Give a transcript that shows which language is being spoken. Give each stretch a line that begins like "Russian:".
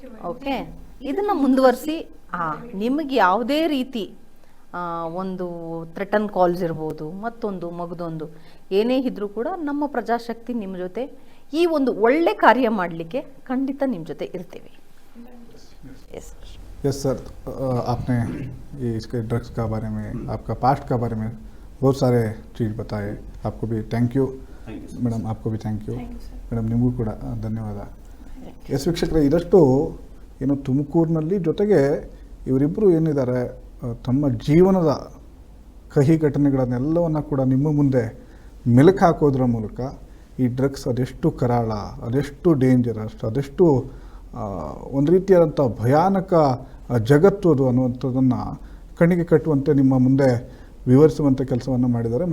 Kannada: Okay, ಇದನ್ನು ಮುಂದುವರಿಸಿ. ನಿಮಗೆ ಯಾವುದೇ ರೀತಿ ಒಂದು ಥ್ರೆಟನ್ ಕಾಲ್ಸ್ ಇರ್ಬೋದು, ಮತ್ತೊಂದು ಮಗದೊಂದು ಏನೇ ಇದ್ರೂ ಕೂಡ ನಮ್ಮ ಪ್ರಜಾಶಕ್ತಿ ನಿಮ್ಮ ಜೊತೆ ಈ ಒಂದು ಒಳ್ಳೆ ಕಾರ್ಯ ಮಾಡಲಿಕ್ಕೆ ಖಂಡಿತ ನಿಮ್ಮ ಜೊತೆ ಇರ್ತೀವಿ.
Hindi: यस सर, आपने ये इसके ड्रग्स का बारे में, आपका पास्ट का बारे में बहुत सारे चीज़ बताए. आपको भी थैंक यू
Kannada: ಮೇಡಮ್,
Hindi: आपको भी
Kannada: ಥ್ಯಾಂಕ್ ಯು ಮೇಡಮ್, ನಿಮಗೂ ಕೂಡ ಧನ್ಯವಾದ. ಎಸ್ ವೀಕ್ಷಕರೇ, ಇದಷ್ಟು ಏನು ತುಮಕೂರಿನಲ್ಲಿ ಜೊತೆಗೆ ಇವರಿಬ್ಬರು ಏನಿದ್ದಾರೆ ತಮ್ಮ ಜೀವನದ ಕಹಿ ಘಟನೆಗಳನ್ನೆಲ್ಲವನ್ನು ಕೂಡ ನಿಮ್ಮ ಮುಂದೆ ಮೆಲುಕು ಹಾಕೋದ್ರ ಮೂಲಕ ಈ ಡ್ರಗ್ಸ್ ಅದೆಷ್ಟು ಕರಾಳ, ಅದೆಷ್ಟು ಡೇಂಜರಸ್, ಅದೆಷ್ಟು ಒಂದು ರೀತಿಯಾದಂಥ ಭಯಾನಕ ಜಗತ್ತು ಅದು ಅನ್ನುವಂಥದ್ದನ್ನು ಕಣ್ಣಿಗೆ ಕಟ್ಟುವಂತೆ ನಿಮ್ಮ ಮುಂದೆ ವಿವರಿಸುವಂಥ ಕೆಲಸವನ್ನು ಮಾಡಿದ್ದಾರೆ.